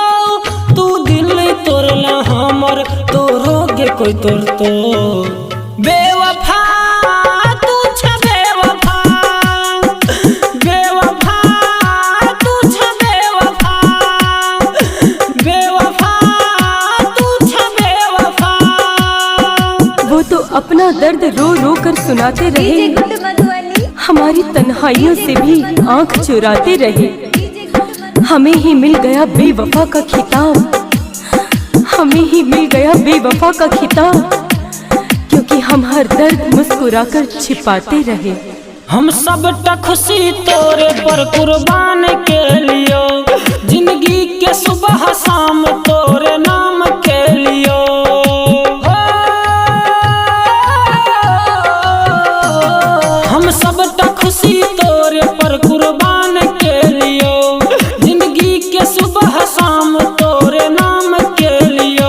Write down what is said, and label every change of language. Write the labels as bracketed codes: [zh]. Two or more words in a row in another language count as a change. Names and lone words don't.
[sck] तू दिल तोड़ला हमर तोरोगे कोई तोड़तो। बेवफा तू छ बेवफा, बेवफा तू छ बेवफा, बेवफा तू छ बेवफा। [hi] वो तो अपना दर्द रो रो कर सुनाते रहे, हमारी तन्हाइयों से भी आंख चुराते रहे। हमें ही मिल गया बेवफा का खिताब, हमें ही मिल गया बेवफा का खिताब, क्योंकि हम हर दर्द मुस्कुराकर छिपाते रहे। [sck] हम सबटा खुशी तोरे पर कुर्बान के लियो, जिंदगी के सुबह शाम तोरे नाम के लियो। हम सबटा खुशी तोरे पर कुर्बान के लियो, जिंदगी के सुबह शाम तोरे नाम के लियो।